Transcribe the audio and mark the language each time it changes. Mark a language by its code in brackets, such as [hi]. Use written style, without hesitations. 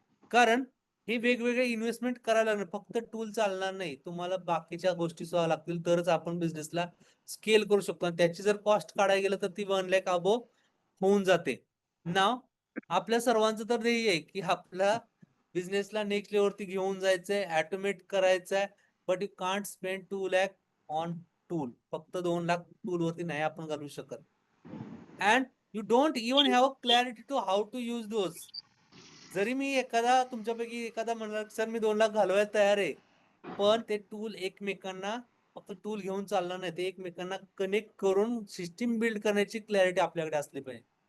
[mr] कारण हे वेगवेगळे इन्व्हेस्टमेंट करायला लागणार, फक्त टूल चालणार नाही. तुम्हाला बाकीच्या गोष्टी सुद्धा लागतील, तरच आपण बिझनेसला स्केल करू शकतो. आणि त्याची जर कॉस्ट काढायला गेलं तर ती 1 लाख अबो होऊन जाते. नाव आपल्या सर्वांचं तर ध्येय आहे की आपला बिझनेसला नेक्स्ट लेवलवरती घेऊन जायचंय, ऑटोमेट करायचंय. [en] But you can't spend 2 lakh on tool. [mr] फक्त 2 लाख टूल वरती नाही आपण घालू शकत. [en] And you don't even have a clarity to how to use those. [mr] जरी मी तुमच्यापैकी एखादा म्हणला सर मी 2 लाख घालवायला तयार आहे, पण ते टूल एकमेकांना फक्त टूल घेऊन चालणार नाही, ते एकमेकांना कनेक्ट करून सिस्टीम बिल्ड करण्याची क्लॅरिटी आपल्याकडे असली पाहिजे.